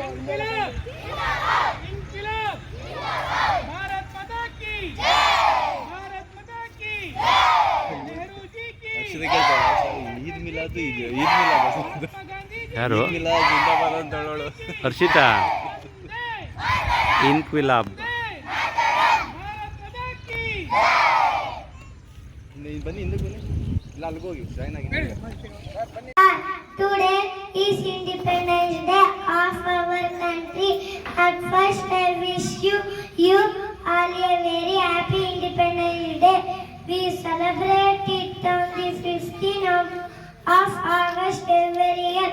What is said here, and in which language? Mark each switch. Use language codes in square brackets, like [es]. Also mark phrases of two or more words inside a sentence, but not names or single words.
[hi] इनकलाब इनकलाब भारत माता की भारत माता की नेहरू जी की [kn] ಈದ್ ಮಿಲಾದ್ ಇದೆ ಈದ್ ಮಿಲಾದ್ ಯಾರು ಮಿಲಾದ್ ಜಿಂದಾಬಾದ್ ಅಂತ ಹೇಳೋಳು ಹರ್ಷಿತಾ ಇನ್ಕ್ವಿಲಾಬ್ ಬನ್ನಿ ಹಿಂದಕ್ಕೆ ಬನ್ನಿ ಇಲ್ಲ ಅಲ್ಲಿಗೆ ಹೋಗಿ ಜಾಯ್ನ್ ಆಗಿ [en] Today is Independence Day of our country. At first, I wish you all a very happy Independence Day. We celebrate it on the 15th of August every year.